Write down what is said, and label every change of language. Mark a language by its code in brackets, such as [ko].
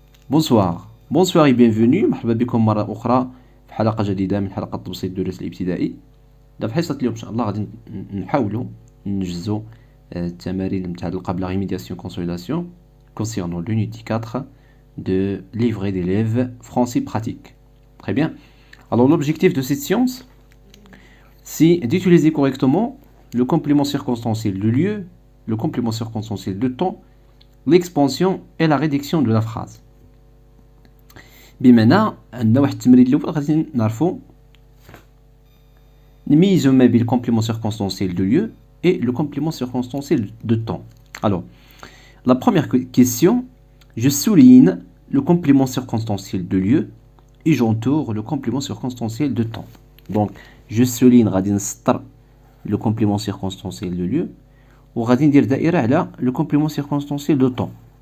[ar] بونسوار بونسوار [fr] et bienvenue [ar] مرحبا بكم مرة أخرى في حلقة جديدة من حلقة تبسيط الدروس الابتدائي. في حصة اليوم إن شاء الله غادي نحاولوا نجزوا التمارين المتعلقة بلا [fr] remédiation consolidation concernant l'unité 4 de livret d'élèves français pratique. Très bien. Alors l'objectif de cette séance, c'est d'utiliser correctement le complément circonstanciel de lieu, le complément circonstanciel de temps, l'expansion et la réduction de la phrase. [ar] بمعنى عندنا واحد التمرين الاول غادي نعرفو نميزو ما بين الكومبليمون سيركونستانسيel [fr] de lieu et le complément circonstanciel de temps. Alors, la première question, je souligne le complément circonstanciel de lieu et j'entoure le complément circonstanciel de temps. Donc, je souligne [ar] غادي نسطر [fr] le complément circonstanciel de lieu [ar] وغادي ندير دائرة على [fr] le complément circonstanciel de temps.